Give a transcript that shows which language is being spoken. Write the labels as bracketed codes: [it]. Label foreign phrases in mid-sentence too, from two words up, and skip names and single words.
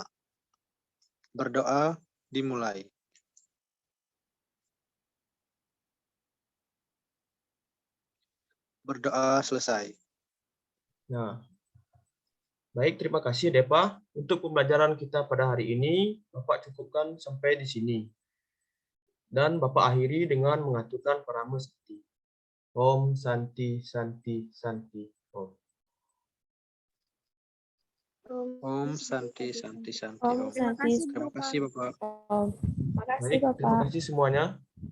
[id] Berdoa dimulai. Berdoa selesai. Nah, baik, terima kasih Depa. Untuk pembelajaran kita pada hari ini, Bapak cukupkan sampai di sini. Dan Bapak akhiri dengan mengaturkan parama seperti Om Santi Santi Santi Om. Om Santi Santi Santi Om Om. Santi. Terima kasih Bapak. Om. Makasih Baik, terima Bapak. kasih semuanya.